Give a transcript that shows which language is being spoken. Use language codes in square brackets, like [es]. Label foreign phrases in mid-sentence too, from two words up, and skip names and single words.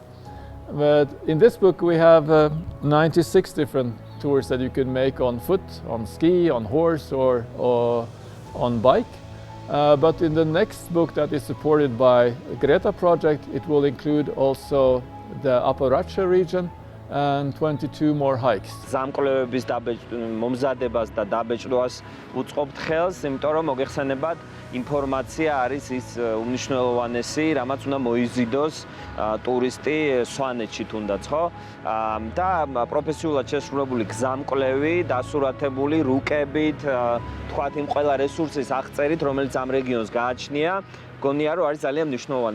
[en] But in this book we have 96 different tours that you can make on foot, on ski, on horse or on bike. But in the next book that is supported by Greta project, it will include also the Upper Racha region and 22 more hikes. [ka] ზამკვლევების მომზადებას და დაბეჭდვას უწყობთ ხელს, იმიტომ რომ მოგეხსენებათ, ინფორმაცია არის ის უმნიშვნელოვანესი, რამაც უნდა მოიზიდოს ტურისტი სვანეთში თუნდაც, ხო? და პროფესიულად შესრულებული გზამკვლევი, დასურათებული რუკებით, თქვათ იმ ყველა რესურსის აღწერით, რომელიც ამ რეგიონს გააჩნია, გონია რომ არის ძალიან მნიშვნელოვანი.